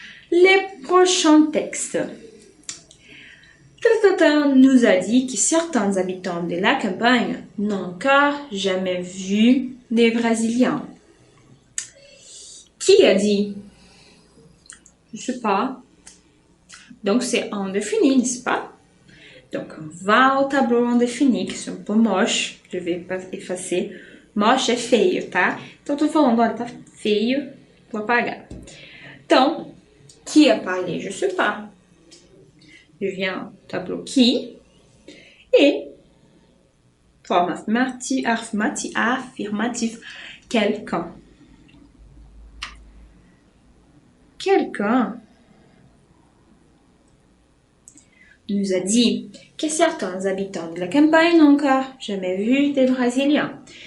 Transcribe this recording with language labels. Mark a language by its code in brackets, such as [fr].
[fr] Les prochains textes. Tata nous a dit que certains habitants de la campagne n'ont encore jamais vu des Brésiliens. Qui a dit? Je sais pas. Donc c'est indéfini, n'est-ce pas? Donc on va au tableau indéfini, qui sont un peu moches. Je vais pas effacer. Moche [pt] é feio, tá? Então tô falando, olha, tá feio, vou apagar. [fr] Então, qui a parlé? Je sais pas. Je viens au tableau qui et forme affirmative, quelqu'un. Quelqu'un nous a dit que certains habitants de la campagne n'ont encore jamais vu des Brésiliens.